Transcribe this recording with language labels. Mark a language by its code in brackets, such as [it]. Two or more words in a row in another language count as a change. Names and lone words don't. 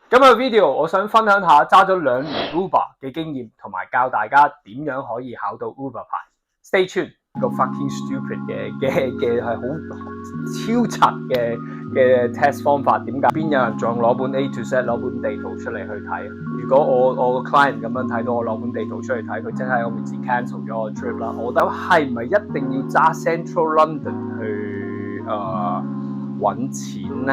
[yue] 今日 video 我想分享下揸咗2年 Uber 嘅經驗，同埋教大家點樣可以考到 Uber 牌。 [en] Stay tuned， [yue] 個 [en] fucking stupid [yue] 嘅係好超柒嘅 test 方法，點解邊有人仲攞本 A to Z 攞本地圖出嚟去睇？如果我個 client 咁樣睇到我攞本地圖出嚟睇，佢真係我面前 cancel 咗我 trip 啦。我覺得係唔係一定要揸 Central London 去揾錢咧？